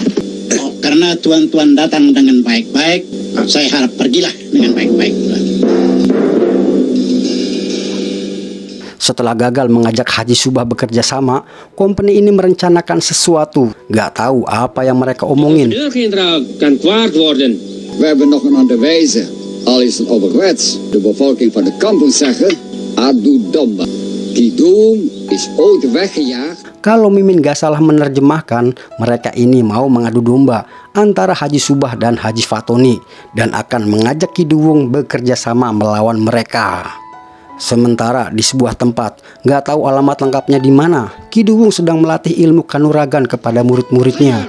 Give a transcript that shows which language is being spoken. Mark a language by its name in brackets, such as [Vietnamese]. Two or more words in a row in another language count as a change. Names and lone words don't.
[Indonesian] Karena tuan-tuan datang dengan baik-baik, saya harap pergilah dengan baik-baik. Setelah gagal mengajak Haji Subah bekerja sama, company ini merencanakan sesuatu. Gak tahu apa yang mereka omongin. [Dutch] De deur-generaal kan kwaad worden. We hebben nog een ander wijze. Al is het ouderwets. De bevolking van de kampong zeggen, [Indonesian] adu domba. [Dutch] Kidung is ooit weggejaagd. [Indonesian] Kalau Mimin gak salah menerjemahkan, mereka ini mau mengadu domba antara Haji Subah dan Haji Fatoni dan akan mengajak Kiduwung bekerja sama melawan mereka. Sementara di sebuah tempat, gak tahu alamat lengkapnya di mana, Kiduwung sedang melatih ilmu kanuragan kepada murid-muridnya.